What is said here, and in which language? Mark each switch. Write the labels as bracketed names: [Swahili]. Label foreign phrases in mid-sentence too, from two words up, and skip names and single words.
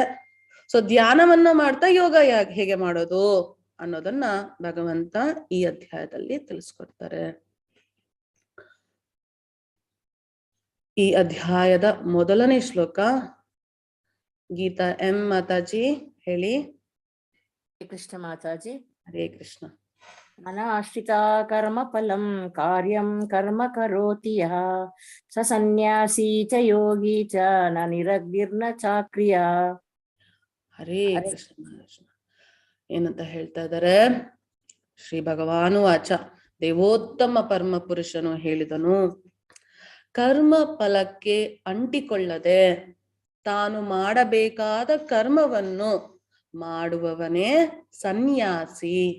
[Kannada] ಸೊ ಧ್ಯಾನವನ್ನ ಮಾಡ್ತಾ ಯೋಗ ಹೇಗೆ ಮಾಡೋದು ಅನ್ನೋದನ್ನ ಭಗವಂತ ಈ ಅಧ್ಯಾಯದಲ್ಲಿ ತಿಳಿಸ್ಕೊಡ್ತಾರೆ. ಈ ಅಧ್ಯಾಯದ ಮೊದಲನೇ ಶ್ಲೋಕ ಗೀತಾ ಎಂ ಮಾತಾಜಿ ಹೇಳಿ. ಕೃಷ್ಣ ಮಾತಾಜಿ. ಹರೇ ಕೃಷ್ಣ. [Sanskrit] ಅನಾಶ್ರಿತ ಕರ್ಮ ಫಲಂ ಕಾರ್ಯಂ ಕರ್ಮ ಕರೋತಿ ಯಃ ಸ ಸನ್ಯಾಸಿ ಚ ಯೋಗಿ ಚ ನ ನಿರಗ್ನಿರ್ನ ಚಾಕ್ರಿಯ. [Kannada] ಹರೇ ಕೃಷ್ಣ. ಏನಂತ ಹೇಳ್ತಾ ಇದ್ದಾರೆ? [Sanskrit] ಶ್ರೀ ಭಗವಾನು ವಾಚ, [Kannada] ದೇವೋತ್ತಮ ಪರಮ ಪುರುಷನು ಹೇಳಿದನು, ಕರ್ಮ ಫಲಕ್ಕೆ ಅಂಟಿಕೊಳ್ಳದೆ ತಾನು ಮಾಡಬೇಕಾದ ಕರ್ಮವನ್ನು ಮಾಡುವವನೇ ಸನ್ಯಾಸಿ.